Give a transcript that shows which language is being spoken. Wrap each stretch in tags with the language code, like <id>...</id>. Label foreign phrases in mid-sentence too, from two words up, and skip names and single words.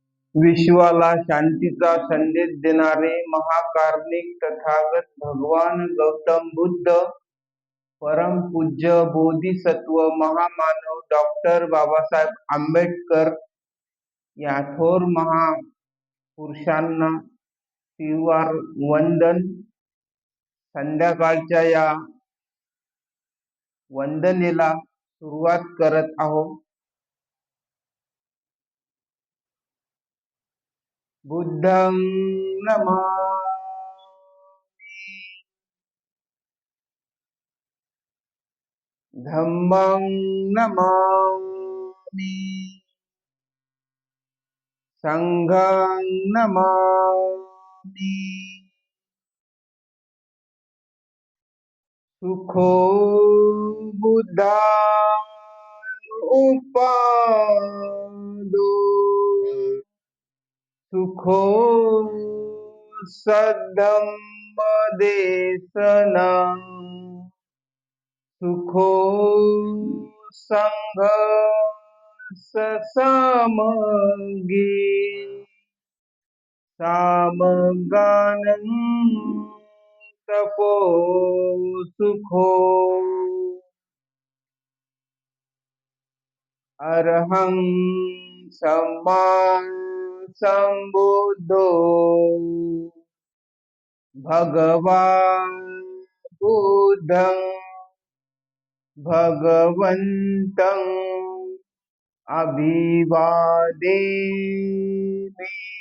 <mr>विश्वाला शांतीचा संदेश देणारे महाकारुणिक तथागत भगवान गौतम बुद्ध, परमपूज्य बोधिसत्व महामानव डॉक्टर बाबासाहेब आंबेडकर या थोर महापुरुषांना तिवार वंदन. संध्याकाळच्या या वंदनेला सुरुवात करत आहोत.</mr> <pi>बुद्धं नमामि, धम्मं नमामि, संघं नमामि. सुखो बुद्धानुपादो, सुखो सद्धम्मदेशनं, सुखो संघर्षसमगे, सामगानं तपो सुखो, अरहं सम्मा संबुद्धो भगवान् बुद्धं भगवन्तं अभिवादेमि.</pi>